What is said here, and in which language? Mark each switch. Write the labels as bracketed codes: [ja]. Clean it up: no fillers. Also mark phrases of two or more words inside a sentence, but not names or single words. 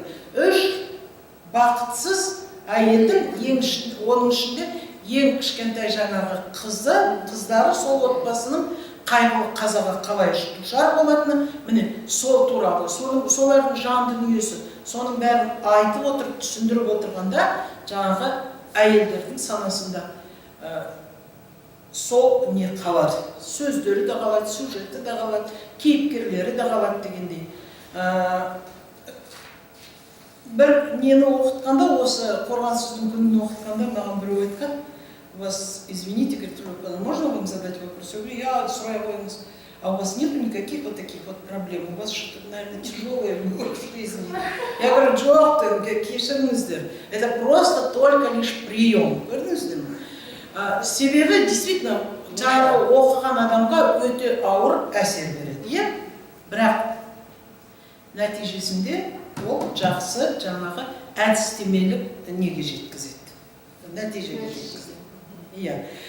[kk] Үш бақытсыз әйелдің оның ішінде ең кішкентай жаңағы қыздары сол отбасының қайғылы қазаға қалай душар болатыны, міне сол туралы, солардың жан дүниесі, соның бәрін айтып отырып, түсіндіріп отырғанда жаңағы әйелдердің санасында сол не қалады, сөздері де қалады, сюжеті де қалады, кейіпкерлері де қалады дегендей. Бір нені оқытқанда, осы Қорғансыздың күнін оқытқанда маған біреу айтқан, [ru] у вас, извините, говорит, можно вам задать вопрос? Я говорю, [kk] я сұрай қойыңыз. [ru] А у вас нет никаких вот таких вот проблем? У вас что-то, наверное, тяжелое в жизни. Я говорю, [kk] жоқ, кешіріңіздер. [ru] Это просто только лишь прием. [kk] Көрдіңіздер ме? Себебі, действительно, жаңағы оқыған адамға өте ауыр әсер береді, иә? Бірақ нәтижесінде ол жақсы жаңағы әдістемелік неге жеткізеді. Нәтижеге жеткізеді. Иә.